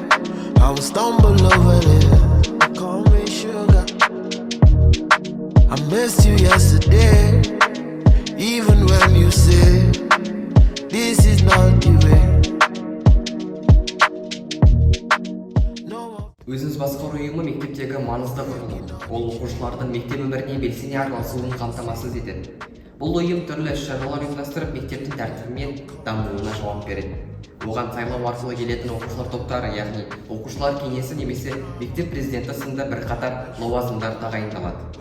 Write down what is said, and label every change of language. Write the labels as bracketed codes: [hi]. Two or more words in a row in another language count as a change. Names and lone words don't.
[en] I will stumble over it. Call me sugar. I missed you yesterday, even when you say this is not the way. No. [kk] Өзіңіз басқару ұйымы мектептегі маңызды құрылым. Ол оқушылардың мектеп өміріне белсене араласуын қамтамасыз етеді. Бұл ұйым түрлі іс-шаралар ұйымдастырып, мектептің тәртібі мен дамуына жауап береді. Оған сайлау арқылы келетін оқушылар топтары, яғни оқушылар кеңесі немесе мектеп президенті сынды бірқатар лауазымдар тағайындалады.